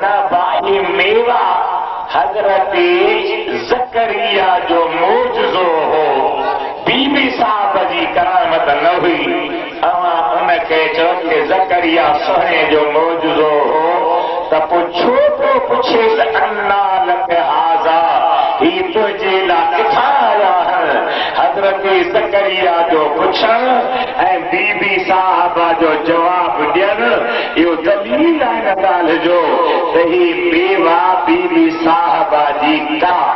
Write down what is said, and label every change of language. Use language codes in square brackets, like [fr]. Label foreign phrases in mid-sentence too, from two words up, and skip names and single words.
[sd] भाई मेवा हजरत ज़करिया जो मोजज़ो हो बीबी साहब जी करामत न हुई अवां उनखे चओ कि ज़करिया सुहिणे जो मोजज़ो हो त पोइ छो थो पुछे त [ar] أنى لك هذا [sd] ही तुंहिंजे लाइ किथां आया आहिनि हजरत ज़करिया जो पुछण ऐं बीबी साहब जो जवाब ॾियणु इहो दलील आहे हिन ॻाल्हि जो त ही बेवा बीबी साहबा जी का